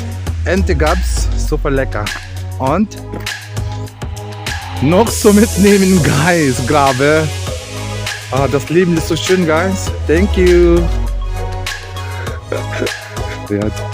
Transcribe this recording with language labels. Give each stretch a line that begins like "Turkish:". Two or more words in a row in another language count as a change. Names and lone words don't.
German: Endlich gab's super lecker. Und noch so mitnehmen, guys. Grabe. Das Leben ist so schön, guys.
English: Thank you.
German: Ja.